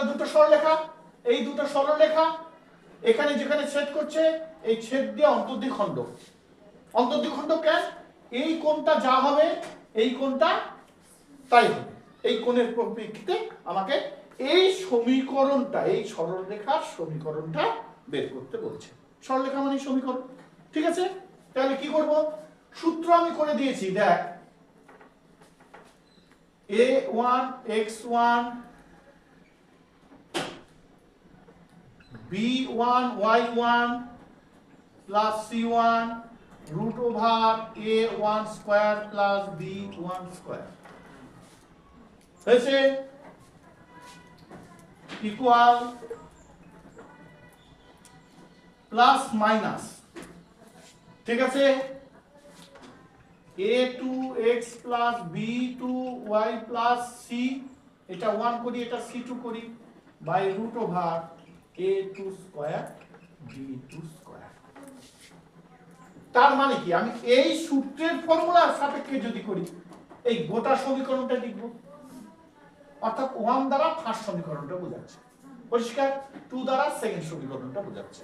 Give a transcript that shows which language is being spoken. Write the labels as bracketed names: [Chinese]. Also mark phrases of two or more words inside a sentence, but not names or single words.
[Bangla] দুটো সরলরেখা এই দুটো সরলরেখা এখানে যেখানে ছেদ করছে এই ছেদ দিয়ে অন্তর্দ্বিখণ্ড কেন এই কোণটা যা হবে এই কোণটা তাই হবে এই কোণের পরিপ্রেক্ষিতে আমাকে এই সমীকরণটা এই সরলরেখার সমীকরণটা বের করতে বলছে সরলরেখা মানে সমীকরণ ঠিক আছে তাহলে কি করব সূত্র আমি করে দিয়েছি দেখ [English] a1 x1 b1 y1 plus c1 root over a1 square plus b1 square হয়েছে equal plus minus [Bangla] ঠিক আছে [English] a2x plus b2y plus c [Bangla] এটা 1 করি এটা c2 করি [English] by root over a2 square b2 square [Bangla] তার মানে কি আমি এই সূত্রের ফর্মুলার সাপেক্ষে যদি করি এই গোটা সমীকরণটা লিখব অর্থাৎ 1 দ্বারা ফার্স্ট সমীকরণটা বোঝাচ্ছে পরিষ্কার 2 দ্বারা সেকেন্ড সমীকরণটা বোঝাচ্ছে